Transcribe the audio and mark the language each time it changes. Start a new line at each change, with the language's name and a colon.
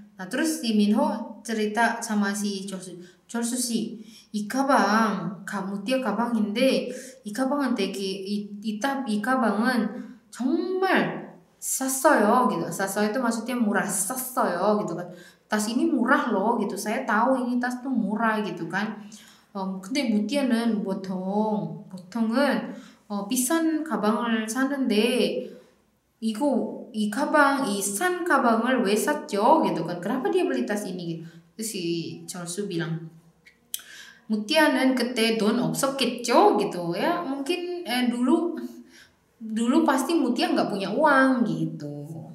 Indonesian: Nah terus si Minho cerita sama si Cholsu
Korean: 씨, 이 가방, 무띠아 가방인데 이 가방은 이 가방은 정말 쌌어요
Indonesian: gitu.
Korean: 쌌어요
Indonesian: itu maksudnya murah, 쌌어요 gitu kan. Tas ini murah loh gitu. Saya tahu ini tas tuh murah gitu kan.
Korean: 근데 무띠아는 보통은 비싼 가방을 사는데 이 싼 가방을 왜 샀죠?
Indonesian: gitu kan. Kenapa dia beli tas ini? Terus si Cholsu bilang,
Korean: Mutia는 그때 돈 없었겠죠?
Indonesian: gitu ya. Mungkin dulu pasti Mutia nggak punya uang gitu.